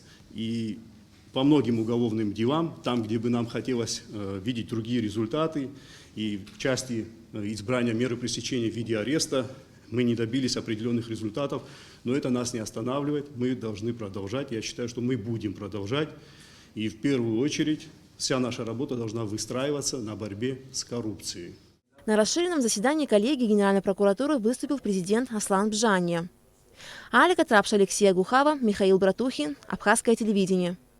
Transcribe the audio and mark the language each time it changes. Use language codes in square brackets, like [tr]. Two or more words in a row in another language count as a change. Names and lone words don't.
[ru] И по многим уголовным делам, там, где бы нам хотелось видеть другие результаты, и в части избрания меры пресечения в виде ареста, мы не добились определенных результатов, но это нас не останавливает, мы должны продолжать. Я считаю, что мы будем продолжать, и в первую очередь вся наша работа должна выстраиваться на борьбе с коррупцией. На расширенном заседании коллегии Генеральной прокуратуры выступил президент Аслан Бжанья. Алика Трапша, Алексей Агухава, Михаил Братухин, Абхазское телевидение.